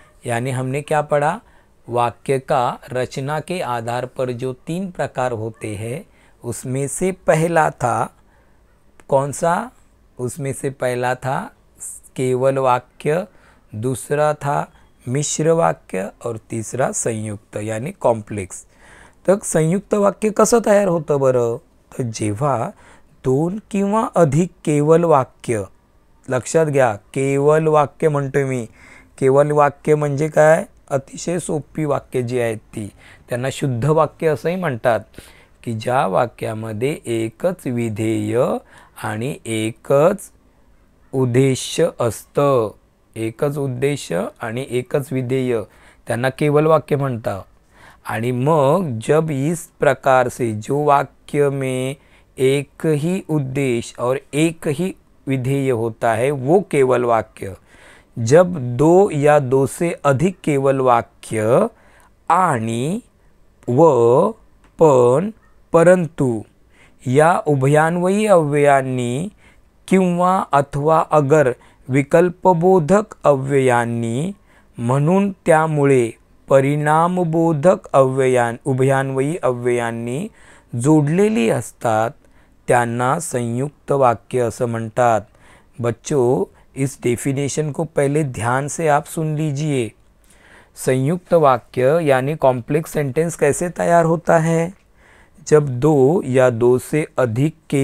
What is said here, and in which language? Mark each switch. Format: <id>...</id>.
<hi>यानी हमने क्या पढ़ा, वाक्य का रचना के आधार पर जो 3 प्रकार होते हैं, उसमें से पहला था कौन सा, उसमें से पहला था केवल वाक्य, दूसरा था मिश्र वाक्य, और तीसरा संयुक्त यानी कॉम्प्लेक्स।</hi> <mr>तर संयुक्त वाक्य कसं तयार होतं बरं, तर जेव्हा 2 किंवा अधिक केवल वाक्य, लक्षात घ्या केवल वाक्य म्हणतोय मी, केवल वाक्य म्हणजे काय, अतिशय सोपी वाक्य जी आहेत ती, त्यांना शुद्ध वाक्य असंही म्हणतात, की ज्या वाक्यामध्ये एकच विधेय आणि एकच उद्देश्य असतं, एकच उद्देश्य आणि एकच विधेय, त्यांना केवल वाक्य म्हणतात। आणि मग</mr> <hi>जब इस प्रकार से जो वाक्य में एक ही उद्देश्य और एक ही विधेय होता है वो केवल वाक्य। जब 2 या 2 से अधिक केवल वाक्य</hi> <mr>आणि व पण परंतु या उभयान्वयी अव्ययांनी किंवा अथवा अगर विकल्पबोधक अव्ययांनी म्हणून त्यामुळे परिणामबोधक उभयान्वयी अव्ययांनी जोडलेली असतात, त्यांना संयुक्त वाक्य असं म्हणतात।</mr> <hi>बच्चों, इस डेफिनेशन को पहले ध्यान से आप सुन लीजिए। संयुक्त वाक्य यानी कॉम्प्लेक्स सेंटेंस कैसे तैयार होता है, जब 2 या 2 से अधिक</hi>